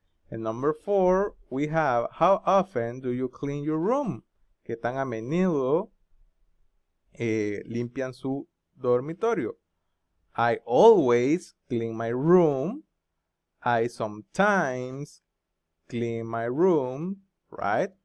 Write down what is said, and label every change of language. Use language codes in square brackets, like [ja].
[en] And number 4, we have, how often do you clean your room? [es] ¿Qué tan a menudo limpian su dormitorio? [en] I always clean my room. I sometimes clean my room, right?